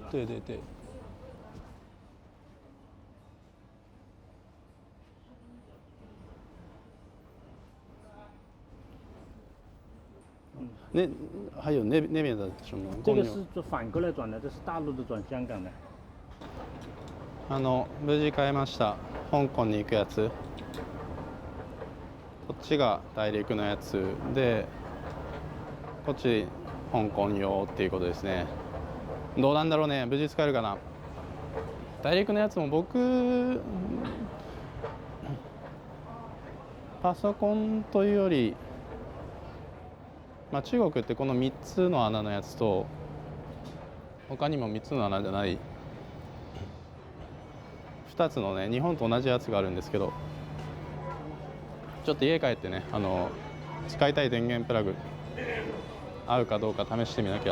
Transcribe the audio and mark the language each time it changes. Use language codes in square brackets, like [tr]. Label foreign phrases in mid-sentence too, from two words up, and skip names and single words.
[zh] 对对对。还有那边的什么？这个是反过来转的，这是大陆的转香港的。 [ja] 無事買いました。香港に行くやつ。こっちが大陸のやつで、こっち香港用っていうことですね。どうなんだろうね、無事使えるかな。大陸のやつも僕パソコンというより、中国ってこの3つの穴のやつと他にも3つの穴じゃない2つのね、日本と同じやつがあるんですけど、ちょっと家帰ってね、使いたい電源プラグ合うかどうか試してみなきゃ。